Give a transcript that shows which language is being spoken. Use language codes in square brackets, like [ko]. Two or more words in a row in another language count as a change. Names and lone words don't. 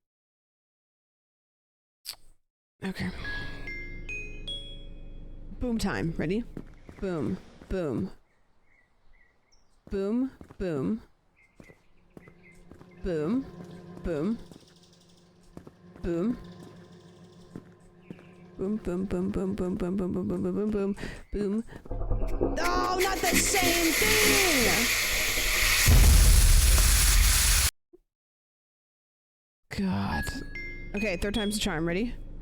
[en] Okay. Boom time. Ready? Boom. Boom. Boom. Boom. Boom. Boom. Boom. Boom, boom, boom, boom, boom, boom, boom, boom, boom, boom, boom, boom, boom. Oh, not the same thing! God. Okay, third time's the charm. Ready?